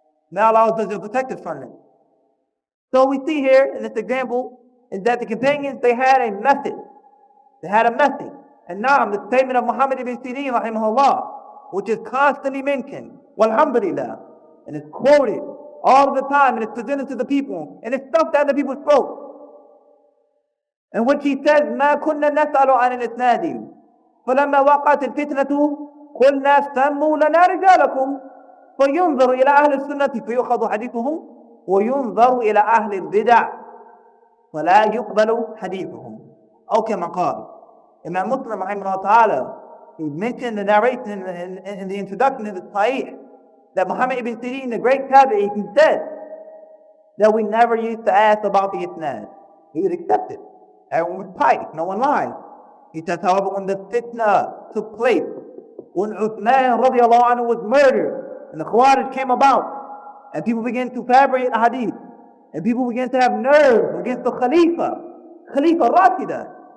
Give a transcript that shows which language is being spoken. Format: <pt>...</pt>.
<en>May Allah protect us from it. So we see here in this example is that the companions, they had a method. They had a method. And now the statement of Muḥammad ibn Sirin rahimahullah, which is constantly mentioned, walhamdulillah, and it's quoted all the time, and it's presented to the people, and it's stuff that the people spoke. And what he says,</en> <ar>مَا كُنَّا نَسْأَلُ عَنِ الْإِسْنَادِ فَلَمَّا وَقَعَتِ الْفِتْنَةُ قُلْنَا سَمُّوا لَنَا رِجَالَكُمْ فَيُنْظَرُ إِلَى أَهْلِ السُنَّةِ فَيُؤْخَذُ حَدِيثُهُمْ وَيُنْظَرُ إِلَى أَهْلِ الْبِدَعِ فَلَا يُقْبَلُ حَدِيثُهُمْ. أو كما قال.</ar> <en>Imam Muslim rahimahullah ta'ala, he mentioned the narration in the introduction of the Sharīʿah that Muhammad ibn Sirin, the great tabi'i, he said that we never used to ask about the isnad. He would accept it. Everyone was pious, no one lied. He says, however, when the fitna took place, when Uthman radiallahu anhu was murdered, and the Khawarij came about, and people began to fabricate a hadith, and people began to have nerves against the Khalifa Rashida.</en>